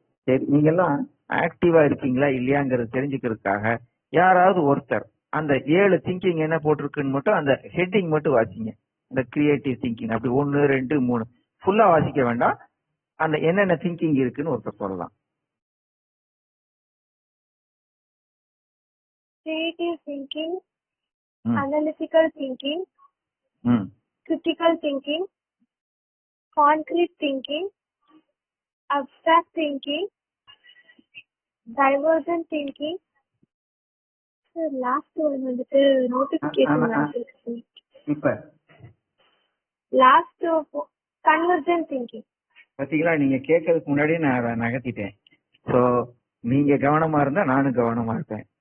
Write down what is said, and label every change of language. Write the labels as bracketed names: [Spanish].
[Tamil] சரி, நீங்க எல்லாம் ஆக்டிவா இருக்கீங்களா இல்லையாங்கிறது தெரிஞ்சுக்கிறதுக்காக யாராவது ஒருத்தர் அந்த 7 திங்கிங் என்ன போட்டிருக்குன்னு மட்டும் அந்த ஹெட்டிங் மட்டும் வாசிங்க. இந்த கிரியேட்டிவ் திங்கிங் அப்படி 1 2 3 ஃபுல்லா வாசிக்க வேண்டாம். அந்த என்னென்ன திங்கிங் இருக்குன்னு ஒருத்தர் சொல்லலாம். [English] Creative thinking, analytical thinking, critical thinking, concrete thinking, abstract thinking, divergent thinking. Last one [Tamil] வந்துட்டு [English] notification. [Tamil] இப்ப [English] last convergent thinking. [Tamil] பாத்தீங்களா, நீங்க கேட்கறதுக்கு முன்னாடியே நான் நகர்த்திட்டேன். சோ நீங்க கவனமா இருந்தா நானும் கவனமா இருப்பேன்.